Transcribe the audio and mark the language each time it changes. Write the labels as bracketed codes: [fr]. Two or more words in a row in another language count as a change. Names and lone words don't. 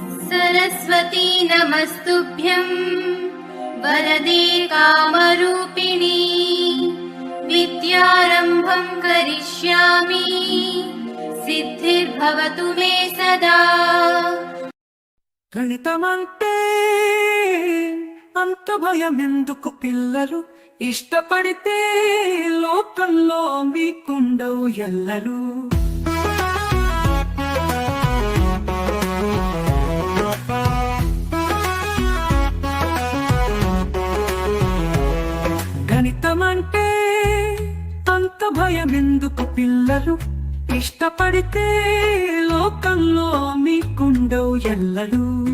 [sa] सरस्वती नमस्तुभ्यं वरदे कामरूपिणी विद्यारम्भं करिष्यामि सिद्धिर्भवतु मे सदा। [te] గణితమంటే అంత భయమెందుకు పిల్లలు, ఇష్టపడితే లోకంలో మీకుండవు ఎల్లలు. గణితమంటే అంత భయమెందుకు పిల్లలు, ఇష్టపడితే లోకంలో మీకుండవు ఎల్లలు.